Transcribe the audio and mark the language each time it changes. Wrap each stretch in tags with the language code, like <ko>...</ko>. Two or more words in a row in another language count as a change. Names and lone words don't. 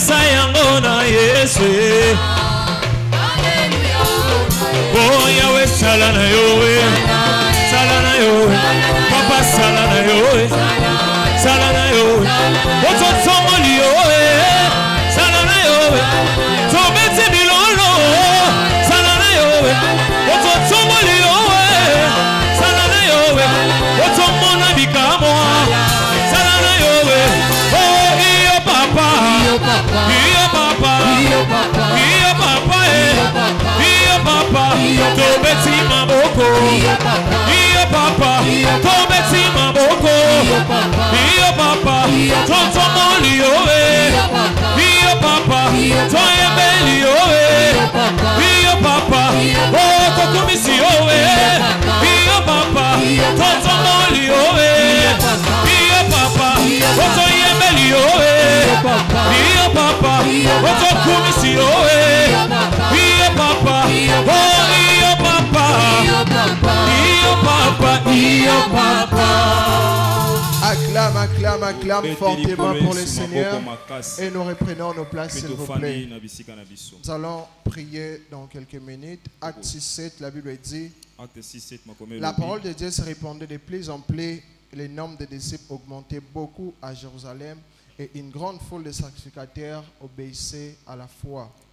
<ln>pesa yango na Yesu. Oh Yahweh sala na yo, sala na yo, papa sala na yo, sala na yo, oto tomoli yo, sala na yo, tobeti bilolo, sala na yo, oto tomoli yo, sala na yo, oto mona bikamo, sala na yo, oh iyo papa, iyo papa, iyo papa, iyo papa, iyo papa, tobeti maboko, iyo papa, tobeti maboko, iyo papa, tonto moli yo, iyo papa, toyembeli yo, iyo papa, oh tokumisi yo, iyo papa, tonto moli yo, iyo papa, oh toyembeli yo, iyo papa, oh tokumisi yo, iyo papa, oh iyo papa, iyo papa, iyo papa.</ln> <fr>Acclame, acclame, acclame fortement pour le Seigneur et nous reprenons nos places s'il vous plaît. Nous allons prier dans quelques minutes. Acte 6:7, la Bible dit, la parole de Dieu se répandait de plus en plus, le nombre de disciples augmentait beaucoup à Jérusalem et une grande foule de sacrificateurs obéissait à la foi.</fr>